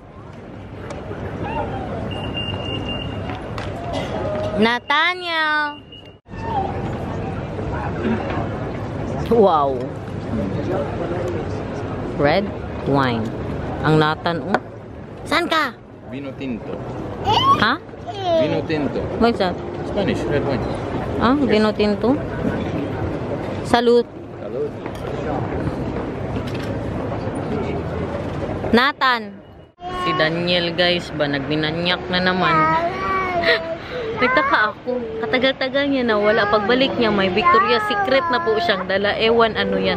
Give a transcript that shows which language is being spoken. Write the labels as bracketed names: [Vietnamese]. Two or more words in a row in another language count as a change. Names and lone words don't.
[Filipino] Nathaniel. Wow. [English] Red wine. [Filipino] Ang Nathan, oh. Saan ka? [Spanish] Vino tinto. [Filipino] Ha? [Spanish] Vino tinto. [English] What's that? Spanish, red wine. [Spanish] Ah, vino tinto. Salud. Salud. Nathan. [Filipino] Si Daniel, guys, ba nagbinanyak na naman. Nagtaka ako. Katagal-tagal niya na wala. Pagbalik niya, may Victoria's Secret na po siyang dala. Ewan, ano yan.